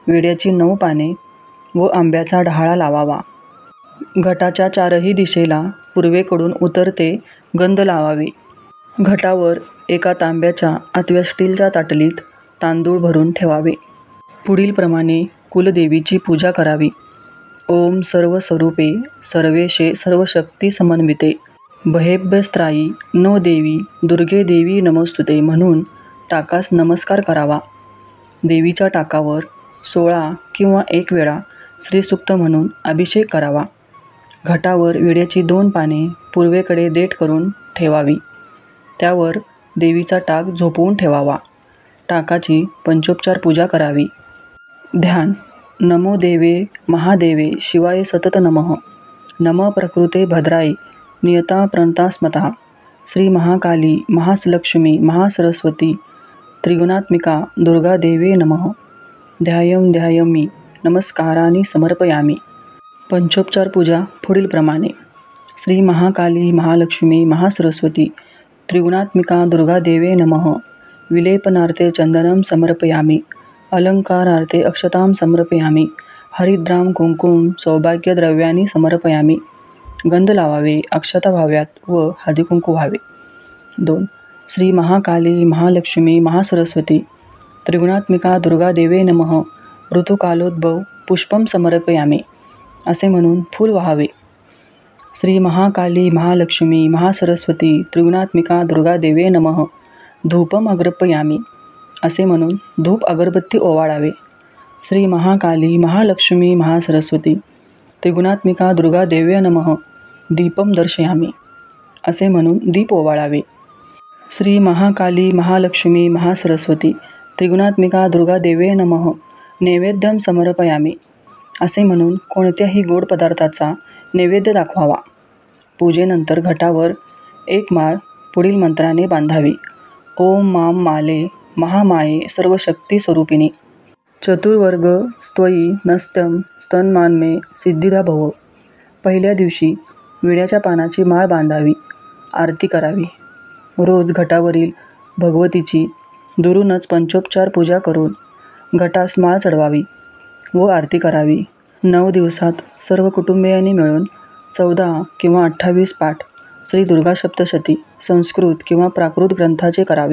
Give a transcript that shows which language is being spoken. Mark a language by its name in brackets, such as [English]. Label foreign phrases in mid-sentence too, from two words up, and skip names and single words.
[Marathi] विड्याची 9 पाने व आंब्याचा डहाळा लावावा. घटाच्या चारही दिशेला पूर्वेकडून उतरते गंध लावावे. घटावर एका तांब्याच्या अथवा स्टीलच्या ताटलीत तांदूळ भरून ठेवावे. पुढील प्रमाणे कुलदेवीची पूजा करावी. [Sanskrit] ओम सर्वस्वरूपे सर्वेशे सर्वशक्ती समन्विते भयेभ्यस्त्रायी नो देवी दुर्गे देवी नमोस्तुते [Marathi] म्हणून टाकास नमस्कार करावा. देवीच्या टाकावर 16 किंवा 1 वेळा श्रीसूक्त म्हणून अभिषेक करावा. घटावर विड्याची 2 पाने पूर्वेकडे देठ करून ठेवावी. त्यावर देवीचा टाक झोपवून ठेवावा. टाकाची पंचोपचार पूजा करावी. ध्यान. [Sanskrit] नमो देवे महादेवे शिवाय सतत नमः. नम प्रकृते भद्राय नियता प्रणतास्मतः. श्री महाकाली महालक्ष्मी महासरस्वती त्रिगुणात्मिका दुर्गा देवे नमः. ध्यायं ध्यायामि नमस्कारानि समर्पयामि. [Marathi] पंचोपचार पूजा पुढील प्रमाणे. [Sanskrit] श्री महाकाली महालक्ष्मी महासरस्वती त्रिगुणात्मिका दुर्गा देवे नमः. विलेपनार्थे चंदनं समर्पयामि. अलंकारार्थे अक्षतां समर्पयामि. हरिद्राम कुंकुम सौभाग्यद्रव्यानि समर्पयामि. [Marathi] गंध लावावे, अक्षता व्हाव्यात व हळदीकुंकू व्हावे. 2. [Sanskrit] श्री महाकाली महालक्ष्मी महासरस्वती त्रिगुणात्मिका दुर्गा देवे नमः. ऋतुकालोद्भव पुष्पम समर्पयामि [Marathi] असे म्हणून फूल व्हावे. [Sanskrit] श्री महाकाली महालक्ष्मी महासरस्वती त्रिगुणात्मिका दुर्गा देवे नमः. धूपम अग्रपयामि [Marathi] असे म्हणून धूप अगरबत्ती ओवाळावे. [Sanskrit] श्री महाकाली महालक्ष्मी महासरस्वती त्रिगुणात्मिका दुर्गा देवे नमः. दीपम दर्शयामि [Marathi] असे म्हणून दीप ओवाळावे. [Sanskrit] श्री महाकाली महालक्ष्मी महासरस्वती त्रिगुणात्मिका दुर्गा देवे नमः. नैवेद्यम समर्पयामि [Marathi] असे म्हणून कोणत्याही गोड पदार्थाचा नैवेद्य दाखवावा. पूजेनंतर घटावर 1 माळ पुढील मंत्राने बांधावी. [Sanskrit] ओम माम माले महामाये सर्वशक्ती स्वरूपिणी चतुर्वर्ग स्त्वयी नस्त्यम स्तन्मानमे सिद्धिदा भव. [Marathi] पहिल्या दिवशी विड्याच्या पानाची माळ बांधावी. आरती करावी. रोज घटावरील भगवतीची दुरूनच पंचोपचार पूजा करून घटास माळ चढवावी व आरती करावी. 9 दिवसात सर्व कुटुंबियांनी मिळून 14 किंवा 28 पाठ श्री दुर्गा सप्तशती संस्कृत किंवा प्राकृत ग्रंथाचे करावे.